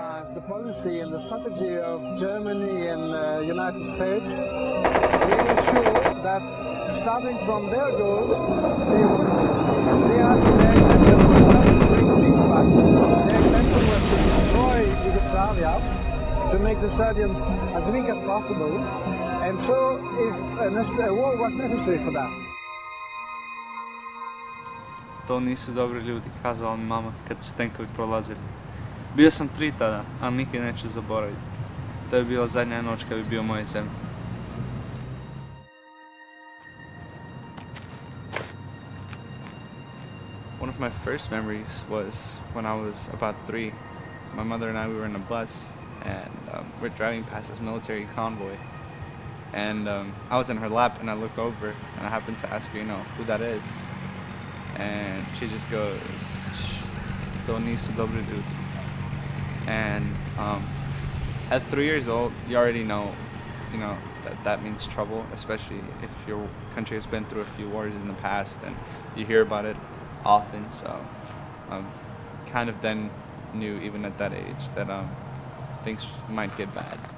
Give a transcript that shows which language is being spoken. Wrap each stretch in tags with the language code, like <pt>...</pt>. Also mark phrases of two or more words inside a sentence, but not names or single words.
<en>the policy and the strategy of Germany and the United States really show that starting from their goals, their intention was not to bring peace back. Their intention was to destroy Yugoslavia, to make the Serbians as weak as possible, and so if a war was necessary for that.</en> <hr>To nisu dobri ljudi, kazala mi mama kad su tenkovi prolazili. Bio sam 3 tada, ali nikad neću zaboraviti. To je bila zadnja noć kad bi bio u mojoj zemlji.</hr> <en>One of my first memories was when I was about 3. My mother and I, we were in a bus, and we're driving past this military convoy. And I was in her lap, and I look over, and I happened to ask her, who that is. And she just goes, "Shh,</en> <hr>to nisu dobri ljudi."</hr> <en>And at 3 years old, you already know, that means trouble, especially if your country has been through a few wars in the past, and you hear about it often. So, kind of then knew, even at that age, that things might get bad.</en>